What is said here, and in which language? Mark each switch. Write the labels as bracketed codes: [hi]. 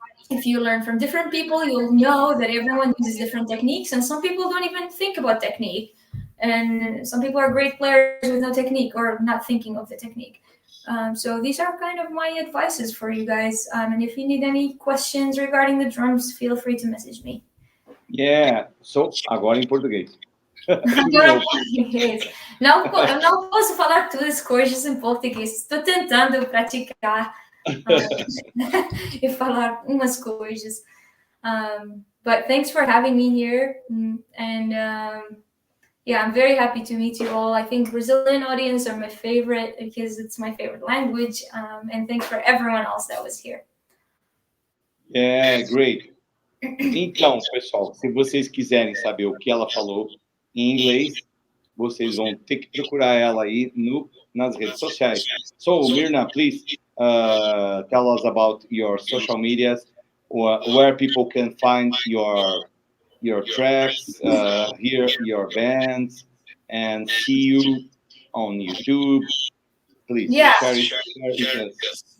[en] If you learn from different people, you'll know that everyone uses different techniques, and some people don't even think about technique. And some people are great players with no technique or not thinking of the technique. So these are kind of my advices for you guys. And if you need any questions regarding the drums, feel free to message me. Yeah, so [pt] agora em português. Agora em português. Eu não posso falar todas as coisas em português. Estou tentando praticar e falar umas coisas. [en] But thanks for having me here. And yeah, I'm very happy to meet you all. I think Brazilian audience are my favorite because it's my favorite language. And thanks for everyone else that was here. Yeah, great. [pt] Então, pessoal, se vocês quiserem saber o que ela falou em inglês, vocês vão ter que procurar ela aí nas redes sociais. [en] So, Mirna, please tell us about your social medias, where people can find your tracks, hear your bands, and see you on YouTube. Please share it with us.